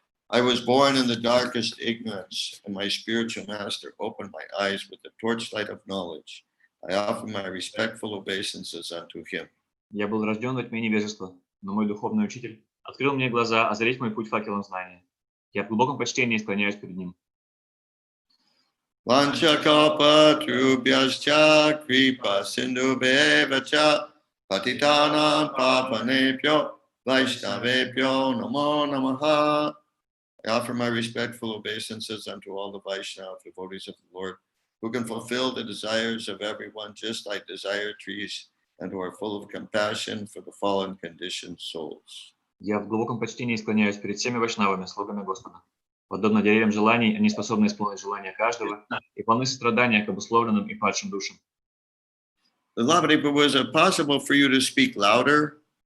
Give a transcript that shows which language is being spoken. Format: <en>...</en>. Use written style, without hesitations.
<en>I was born in the darkest ignorance, and my spiritual master opened my eyes with the torchlight of knowledge. I offer my respectful obeisances unto him.</en> <ru>Я был рожден во тьме невежества, но мой духовный учитель открыл мне глаза, озарить мой путь факелом знания. Я в глубоком почтении склоняюсь перед ним.</ru> <sa>Vanchakapa trubhyascha kripa sindhubhevacha patitanam pavanebhyo vaishnavebhyo namo namaha.</sa> <en>I offer my respectful obeisances unto all the Vaishnava devotees of the Lord, who can fulfill the desires of everyone just like desire trees, and who are full of compassion for the fallen conditioned souls.</en> <ru>Я в глубоком почтении склоняюсь перед всеми вайшнавами, слугами Господа. Подобно деревьям желаний, они способны исполнить желания каждого и полны сострадания к обусловленным и падшим душам.</ru> <en>Beloved Prabhu, is it possible for you to speak louder?</en>